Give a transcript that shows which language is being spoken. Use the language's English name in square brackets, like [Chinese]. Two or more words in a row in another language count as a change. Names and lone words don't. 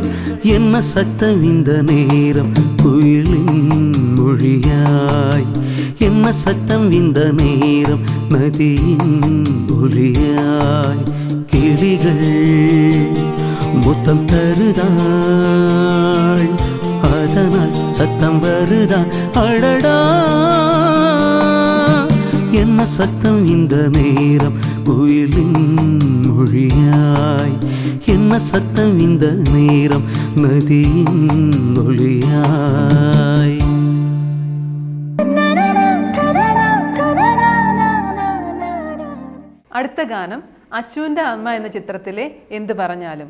[Tamil] என்ன சத்தம் இந்த நேரம் குயிலின் மொழியாய், என்ன சத்தம் இந்த நேரம் நதியின் ஒளியாய், கிளிகள் முத்தம் தருதாள், அதனால் சத்தம் வருதா, அடடா. என்ன சத்தம் இந்த நேரம் குயிலின் மொழியாய், என்ன சத்தம் இந்த நேரம் நதியின் ஒளியாய். [Malayalam] അടുത്ത ഗാനം അച്ചുവിൻ്റെ അമ്മ എന്ന ചിത്രത്തിലെ എന്തു പറഞ്ഞാലും.